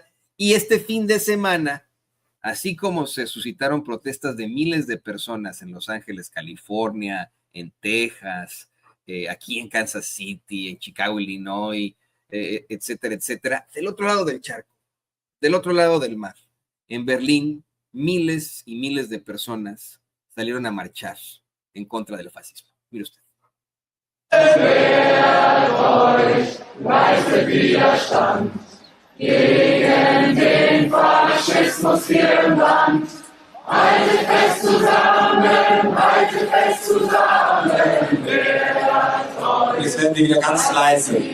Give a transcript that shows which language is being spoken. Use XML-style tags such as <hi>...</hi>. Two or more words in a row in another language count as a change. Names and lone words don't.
<es>Y este fin de semana, así como se suscitaron protestas de miles de personas en Los Ángeles, California, en Texas, aquí en Kansas City, en Chicago, Illinois, etcétera, etcétera, del otro lado del charco, del otro lado del mar, en Berlín, miles y miles de personas salieron a marchar en contra del fascismo. Mire usted.</es> <de>Gegen den Faschismus hier im Land. Haltet fest zusammen, haltet fest zusammen. Jetzt werden wir wieder ganz leise.</de>